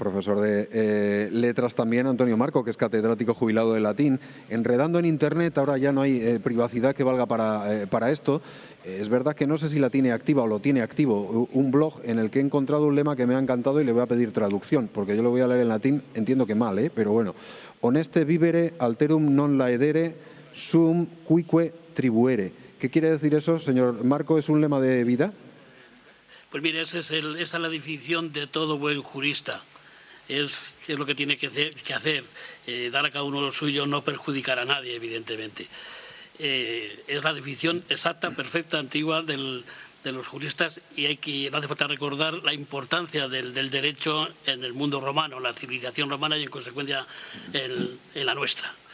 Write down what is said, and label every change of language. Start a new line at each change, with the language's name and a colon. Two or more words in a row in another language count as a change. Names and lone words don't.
Spanish: profesor de letras también, Antonio Marco, que es catedrático jubilado de latín. Enredando en Internet, ahora ya no hay privacidad que valga para esto. Es verdad que no sé si la tiene activa o lo tiene activo un blog en el que he encontrado un lema que me ha encantado y le voy a pedir traducción, porque yo lo voy a leer en latín, entiendo que mal, pero bueno.
Latin: Honeste vivere alterum non laedere sum cuique tribuere.
Spanish: ¿Qué quiere decir eso, señor Marco? ¿Es un lema de vida? Pues mire, esa es la definición de todo buen jurista. Es lo que tiene que hacer, dar a cada uno lo suyo, no perjudicar a nadie, evidentemente. Es la definición exacta, perfecta, antigua de los juristas, y no hace falta recordar la importancia del derecho en el mundo romano, en la civilización romana y en consecuencia en la nuestra.